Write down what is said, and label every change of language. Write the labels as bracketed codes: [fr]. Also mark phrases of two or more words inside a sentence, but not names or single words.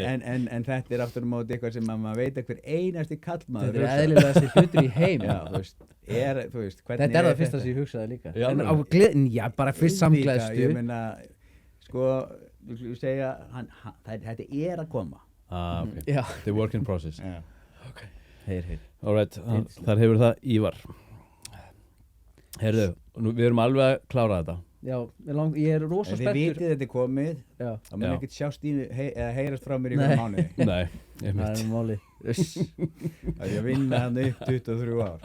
[is] En þetta er aftur á móti eitthvað sem maður veit að hver einasti kallmaður. Þetta er eðlilegasti hlutur í heim. Já, þú veist, hvernig þetta er það fyrsta sem ég hugsaði líka. Já, bara fyrst samgleðstu. Ég meina, sko, þú segja, þetta er að koma. Ok. Já. [en] The work in process. [is] Já. Ok. Heyr. Alright, þar hefur það Ívar. Heyrðu, við erum alveg að klára þetta. Já, ég er rosa spenntur. Þið vitið þetta er komið, þá mun ekkert sjást eða heyrast frá mér í hverju mánuði. Nei, ég Það er máli. Það er að vinna hann upp 23 ár.